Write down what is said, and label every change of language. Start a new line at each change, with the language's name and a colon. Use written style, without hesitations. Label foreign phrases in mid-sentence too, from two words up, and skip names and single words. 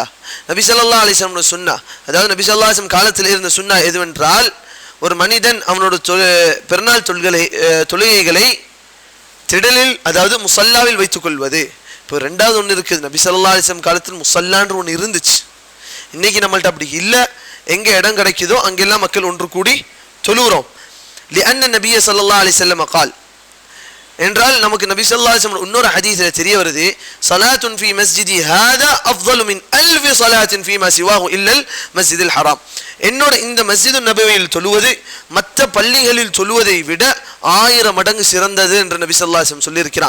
Tamil: நபி
Arabic: صلى الله عليه وسلم
Tamil: சுன்னா, அதாவது நபி
Arabic: صلى الله عليه وسلم
Tamil: காலத்தில் இருந்த சுன்னா எதுவென்றால், ஒரு மனிதன் அவனோட பெருநாள் தொழுகைகளை திடலில், அதாவது முஸல்லாவில் வைத்துக் கொள்வது. இப்போ ரெண்டாவது ஒன்று இருக்குது, நபி
Arabic: صلى الله عليه وسلم
Tamil: காலத்தில் முஸல்லான்ற ஒன்று இருந்துச்சு. இன்னைக்கு நம்மள்ட்ட அப்படி இல்லை, எங்கே இடம் கிடைக்குதோ அங்கெல்லாம் மக்கள் ஒன்று கூடி தொழுகிறோம்.
Arabic: لأن النبي صلى الله عليه وسلم قال
Tamil: என்றால் நமக்கு நபி
Arabic: صلى الله عليه وسلم
Tamil: இன்னொரு ஹதீஸ்ல தெரிய வருது,
Arabic: صلاة في مسجدي هذا أفضل من ألف صلاة فيما سواه إلا المسجد الحرام.
Tamil: என்னோட இந்த மஸ்ஜிது நபவியில் தொழுவது மற்ற பள்ளிகளில் தொழுவதை விட 1000 மடங்கு சிறந்தது என்று நபி
Arabic: صلى الله عليه وسلم
Tamil: சொல்லியிருக்கிறாங்க.